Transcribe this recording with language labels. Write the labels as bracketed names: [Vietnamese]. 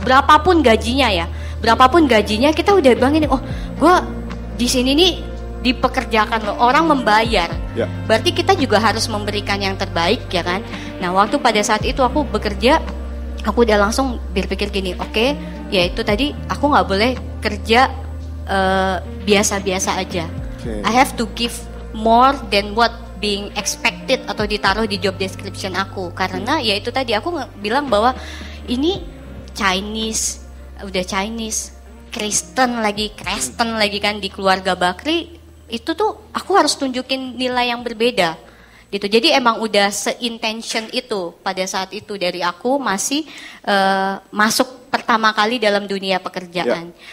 [Indonesian] Berapapun gajinya ya, berapapun gajinya kita udah bilang gini, oh gue di sini nih dipekerjakan loh, orang membayar. Ya. Berarti kita juga harus memberikan yang terbaik ya kan. Nah waktu pada saat itu aku bekerja, aku udah langsung berpikir gini, oke, ya itu tadi aku nggak boleh kerja biasa-biasa aja. [English] I have to give more than what being expected [Indonesian] atau ditaruh di [English] job description aku. [Indonesian] Karena ya itu tadi aku bilang bahwa ini Chinese, udah Chinese, Kristen lagi kan di keluarga Bakri. Itu tuh aku harus tunjukin nilai yang berbeda gitu. Jadi emang udah se-intention itu pada saat itu dari aku masih masuk pertama kali dalam dunia pekerjaan.